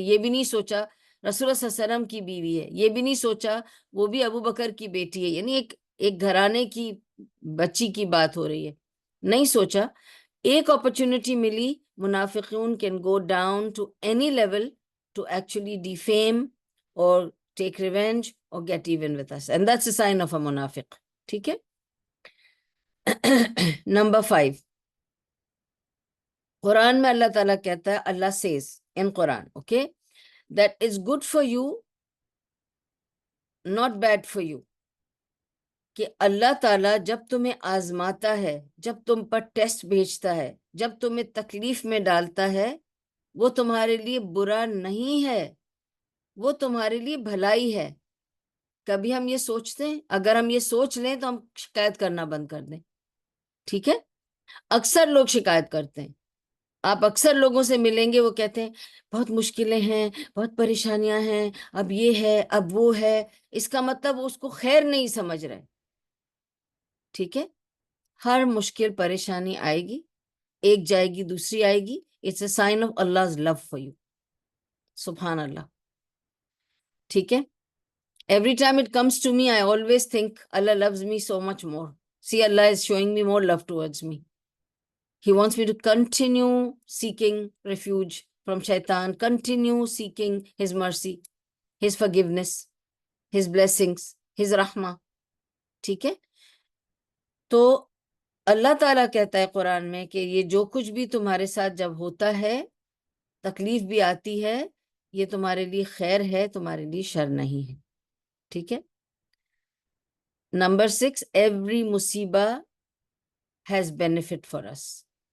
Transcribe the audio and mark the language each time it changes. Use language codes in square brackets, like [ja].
[ur] یہ بھی نہیں سوچا رسول اللہ صلی اللہ علیہ وسلم کی بیوی ہے، یہ بھی نہیں سوچا وہ بھی ابو بکر کی بیٹی ہے، یعنی ایک گھرانے کی بچی کی بات ہو رہی ہے. نہیں سوچا. ایک اپرچونٹی ملی، [en] منافقون can go down to any level to actually defame اور take revenge اور get even with us, and that's a sign of a منافق. [ur] ٹھیک ہے. نمبر 5، قرآن میں اللہ تعالیٰ کہتا ہے، اللہ says in Quran, [en] okay, that is good for you not bad for you. [ur] کہ اللہ تعالیٰ جب تمہیں آزماتا ہے، جب تم پر ٹیسٹ بھیجتا ہے، جب تمہیں تکلیف میں ڈالتا ہے، وہ تمہارے لیے برا نہیں ہے، وہ تمہارے لیے بھلائی ہے. کبھی ہم یہ سوچتے ہیں؟ اگر ہم یہ سوچ لیں تو ہم شکایت کرنا بند کر دیں. ٹھیک ہے. اکثر لوگ شکایت کرتے ہیں، آپ اکثر لوگوں سے ملیں گے وہ کہتے ہیں بہت مشکلیں ہیں، بہت پریشانیاں ہیں، اب یہ ہے، اب وہ ہے. اس کا مطلب وہ اس کو خیر نہیں سمجھ رہے. ٹھیک ہے. ہر مشکل پریشانی آئے گی، ایک جائے گی دوسری آئے گی. [en] It's a sign of Allah's love for you. [ur] سبحان اللہ. ٹھیک ہے. [en] Every time it comes to me, I always think Allah loves me so much more. See, Allah is showing me more love towards me. He wants me to continue seeking refuge from shaitan, continue seeking his mercy, his forgiveness, his blessings, his rahmah. [ur] ٹھیک ہے. تو اللہ تعالیٰ کہتا ہے قرآن میں کہ یہ جو کچھ بھی تمہارے ساتھ جب ہوتا ہے، تکلیف بھی آتی ہے، یہ تمہارے لیے خیر ہے، تمہارے لیے شر نہیں ہے. ٹھیک ہے. [en] Number 6، every مصیبہ has benefit for us.